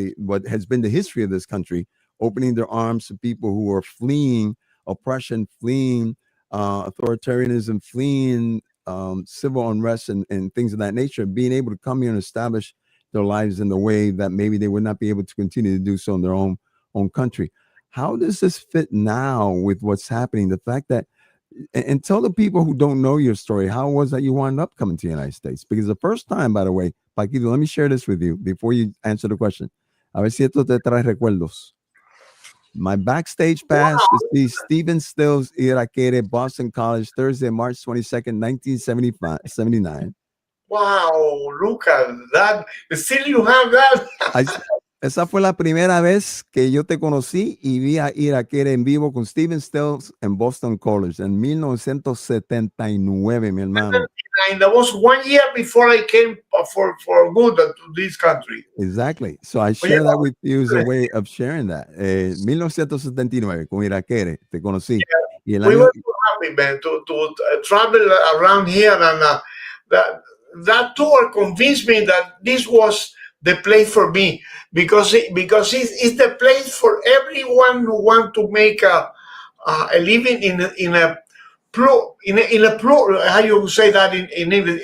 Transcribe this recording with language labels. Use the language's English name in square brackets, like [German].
[English] What has been the history of this country, opening their arms to people who are fleeing oppression, fleeing authoritarianism, fleeing civil unrest and things of that nature, being able to come here and establish their lives in the way that maybe they would not be able to continue to do so in their own country. How does this fit now with what's happening? The fact that, and tell the people who don't know your story, how was that you wound up coming to the United States? Because the first time, by the way, Paquito, let me share this with you before you answer the question. [Spanish] A ver si esto te trae recuerdos. [English] My backstage pass to see Stephen Stills Irakere, Boston College, Thursday, March 22nd, 1979. Wow, look at that. Still you have that. [Spanish] Esa fue la primera vez que yo te conocí y vi a Irakere en vivo con Stephen Stills en Boston College en 1979, mi hermano. [English] That was 1 year before I came for good to this country. Exactly. So I share that with you as a way of sharing that. [Spanish] 1979 con Irakere te conocí. [English] Yeah. We were so happy, man, to travel around here, and that tour convinced me that this was the place for me, because it's the place for everyone who want to make a living in a plural, how you say that in English?